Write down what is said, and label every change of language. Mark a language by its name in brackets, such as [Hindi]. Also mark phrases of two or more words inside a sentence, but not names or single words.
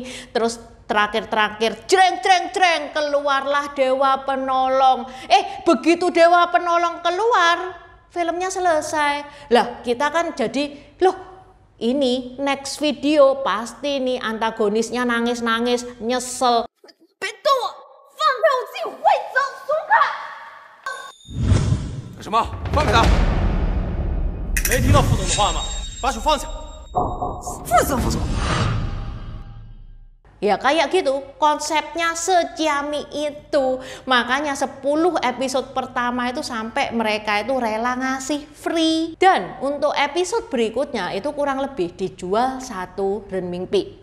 [Indonesian] Terus terakhir jreng keluarlah dewa penolong. Begitu dewa penolong keluar, filmnya selesai. Lah kita kan jadi, loh ini [English] next video [Indonesian] pasti nih antagonisnya nangis-nangis, nyesel. [Chinese] 别动我！放开我自己会走，松开！干什么？放开他！没听到副总的话吗？把手放下！副总。 [Indonesian] Ya kayak gitu, konsepnya sejami itu. Makanya 10 episode pertama itu sampai mereka itu rela ngasih free. Dan untuk episode berikutnya itu kurang lebih dijual 1 renminbi.